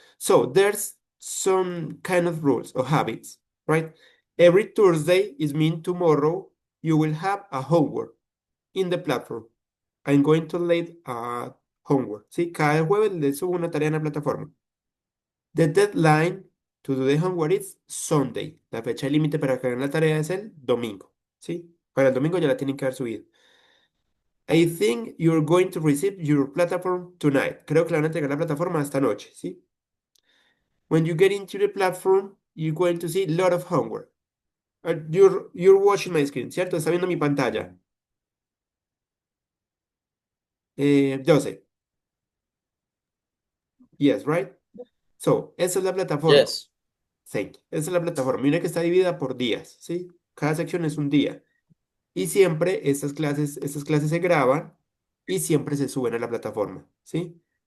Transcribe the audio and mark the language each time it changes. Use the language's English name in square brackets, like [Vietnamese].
[English] So, there's some kind of rules or habits, right? Every Thursday is mean tomorrow you will have a homework in the platform. I'm going to lead a homework. [Spanish] ¿Sí? Cada jueves le subo una tarea en la plataforma. [English] The deadline to do the homework is Sunday. [Spanish] La fecha límite para que hagan la tarea es el domingo. ¿Sí? Para el domingo ya la tienen que haber subido. [English] I think you're going to receive your platform tonight. [Spanish] Creo que le van a entregar la plataforma esta noche. ¿Sí? [English] When you get into the platform, you're going to see a lot of homework. You're watching my screen, [Spanish] ¿cierto? Está viendo mi pantalla. [English] Joseph. Yes, right? So, [Spanish] esa es la plataforma. [English] Yes. Thank you. [Spanish] Esa es la plataforma. Mira que está dividida por días, ¿sí? Cada sección es un día. Y siempre estas clases se graban y siempre se suben a la plataforma, ¿sí?